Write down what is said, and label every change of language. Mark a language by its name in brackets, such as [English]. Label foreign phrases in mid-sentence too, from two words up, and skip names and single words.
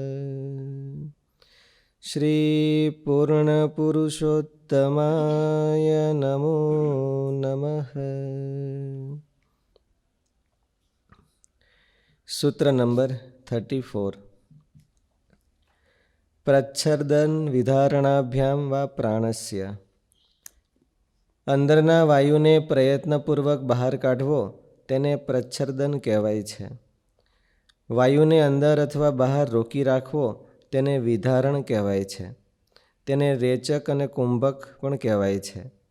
[Sanskrit] श्री पूर्णपुरुषोत्तमाय नमो नमः। सूत्र नंबर 34। प्रच्छर्दन विधारणाभ्याम वा प्राणस्य। [Gujarati] અંદરના વાયુને પ્રયત્નપૂર્વક બહાર કાઢવો તેને પ્રચ્છર્દન કહેવાય છે. વાયુને અંદર અથવા બહાર રોકી રાખવો તેને વિધારણ કહેવાય છે. તેને રેચક અને કુંભક પણ કહેવાય છે.